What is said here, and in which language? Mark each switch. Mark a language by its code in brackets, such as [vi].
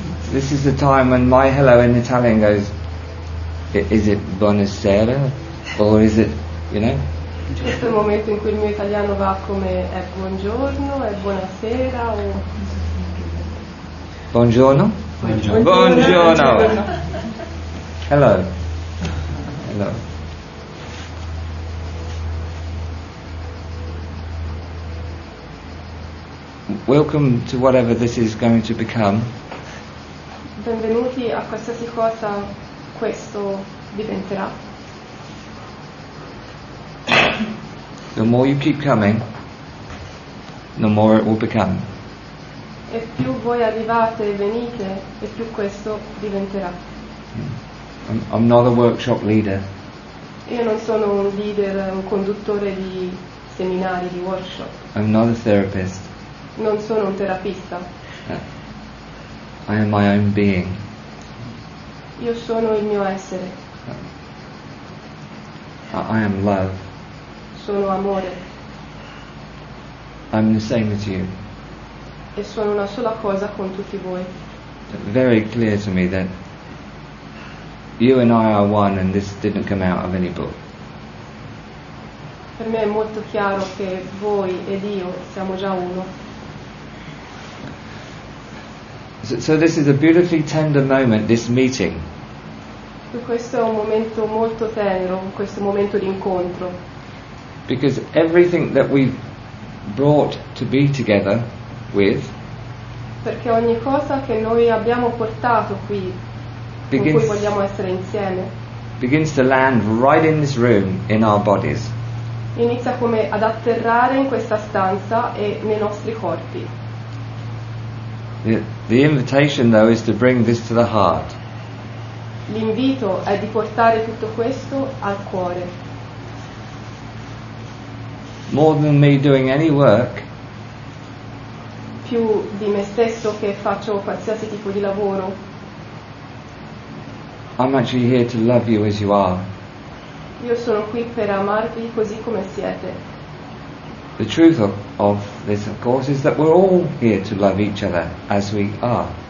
[en] This is the time when my hello in Italian goes, is it buonasera? Or is it, you know? [it] Questo è il momento in cui il mio italiano va come è buongiorno, è buonasera o... Buongiorno? Buongiorno. Hello. Hello. [en] Welcome to whatever this is going to become. [it] Benvenuti a qualsiasi cosa questo diventerà. [en] The more you keep coming, the more it will become. [it] E più voi arrivate e venite, e più questo diventerà. [en] I'm not a workshop leader. [it] Io non sono un leader, un conduttore di seminari, di workshop. [en] I'm not a therapist. [it] Non sono un terapista. [en] I am my own being. [it] Io sono il mio essere. [en] I am love. [it] Sono amore. [en] I'm the same as you. [it] E sono una sola cosa con tutti voi. [en] Very clear to me that you and I are one, and this didn't come out of any book. [it] Per me è molto chiaro che voi ed io siamo già uno. [en] So this is a beautifully tender moment, this meeting. [it] Questo è un momento molto tenero, questo momento di incontro. [en] Because everything that we've brought to be together with [it] Perché ogni cosa che noi abbiamo portato qui, con cui vogliamo essere insieme, [en] begins to land right in this room, in our bodies. [it] inizia come ad atterrare in questa stanza e nei nostri corpi. [en] The invitation, though, is to bring this to the heart. [it] L'invito è di portare tutto questo al cuore. [en] More than me doing any work, [it] Più di me stesso che faccio qualsiasi tipo di lavoro, [en] I'm actually here to love you as you are. [it] io sono qui per amarvi così come siete. [en] The truth of this, of course, is that we're all here to love each other as we are.